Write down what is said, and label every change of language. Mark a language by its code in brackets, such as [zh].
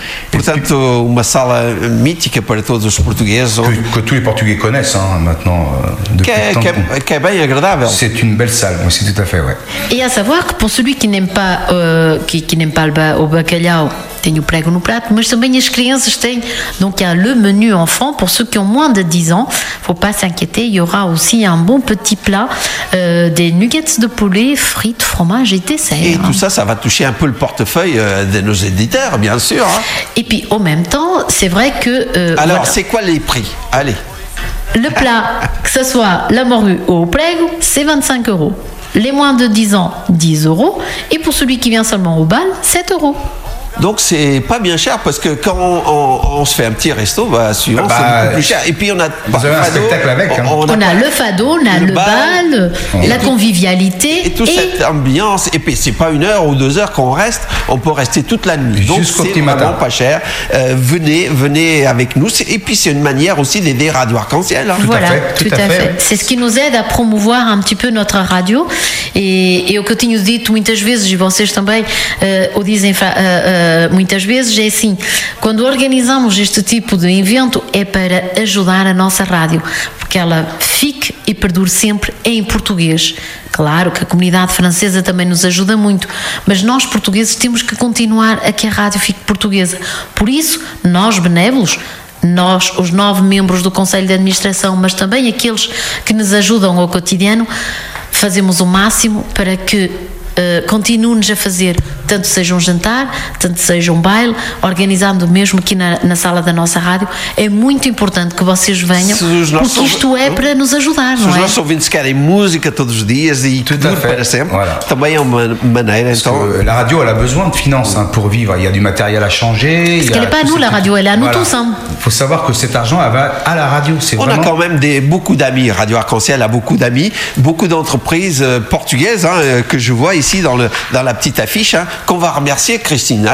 [pt] Portanto, uma sala mítica para todos os portugueses. Que todos os portugueses conhecem, [fr] maintenant. [pt] Que é bem agradável. É uma bela sala, mas sim, [fr] tout à fait, ouais. [pt] E a saber que, para [fr] celui que n'aime pas [pt] o bacalhau, tem o prego no prato, mas também as crianças têm. [fr] Donc il y a le menu enfant pour ceux qui ont moins de 10 ans. Faut pas s'inquiéter, il y aura aussi un bon petit plat, des nuggets de poulet, frites, fromage et dessert. Et tout ça va toucher un peu le portefeuille de nos éditeurs, bien sûr. Hein. Et puis en même temps, c'est vrai que. Alors voilà. C'est quoi les prix? Allez. Le plat, que ce soit la morue ou au prego, c'est 25€. Les moins de 10 ans, 10€. Et pour celui qui vient seulement au bal, 7€. Donc c'est pas bien cher parce que quand on se fait un petit resto, c'est un peu plus cher. Et puis on a vous avez un fado, spectacle avec. Hein. On a le fado, on a le bal, la convivialité et toute cette ambiance. Et puis c'est pas une heure ou deux heures qu'on reste, on peut rester toute la nuit. Donc jusqu'au c'est vraiment matin. Pas cher. Venez avec nous. Et puis c'est une manière aussi d'aider Radio Arc-en-Ciel. Hein. Tout à fait. C'est ce qui nous aide à promouvoir un petit peu notre radio. Et [pt] o que eu tenho dito muitas vezes, e vocês também o dizem muitas vezes, é assim, quando organizamos este tipo de evento é para ajudar a nossa rádio, porque ela fique e perdure sempre em português. Claro que a comunidade francesa também nos ajuda muito, mas nós portugueses temos que continuar a que a rádio fique portuguesa. Por isso, nós benévolos, nós, os 9 membros do Conselho de Administração, mas também aqueles que nos ajudam ao cotidiano, fazemos o máximo para que continuo-nos a fazer, tanto seja um jantar, tanto seja um baile, organizando mesmo aqui na sala da nossa rádio. É muito importante que vocês venham, porque isto é para nos ajudar, não é? Se os nossos ouvintes querem música todos os dias e tudo para sempre, voilà, também é uma maneira. Então, a rádio, ela [fr] a besoin de finances, hein, pour vivre. Il y a du matériel à changer. Parce qu'elle n'est pas à nous, la radio, elle est à nous tous. Il faut savoir que cet argent, elle va à la radio. C'est on vraiment... a quand même beaucoup d'amis. Radio Arc-en-Ciel a beaucoup d'amis, beaucoup d'entreprises portugaises, hein, que je vois ici dans la petite affiche, hein, qu'on va remercier, Christine.